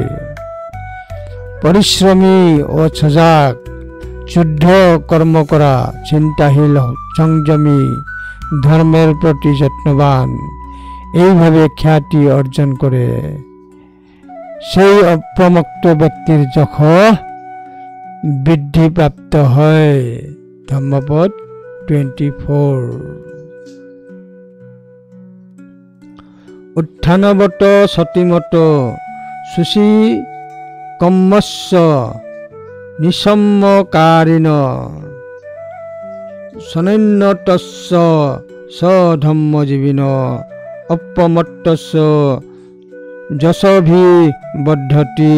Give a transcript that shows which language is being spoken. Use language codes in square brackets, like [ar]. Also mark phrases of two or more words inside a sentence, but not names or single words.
[bn] পরিশ্রমী ও সজাগ, শুদ্ধ কর্ম করা, চিন্তাশীল, সংযমী, ধর্মের প্রতি যত্নবান, এইভাবে খ্যাতি অর্জন করে সেই অপ্রমত্ত ব্যক্তির যশ বৃদ্ধিপ্রাপ্ত হয়। ধম্মপদ 24। [pi] উত্থানবত সতিমত শুচি কম্মস্য নিসম্মকারিণ সনন্যতস্য সধম্মজীবিন অপ্রমত্তস্য যশোভিবর্ধতি।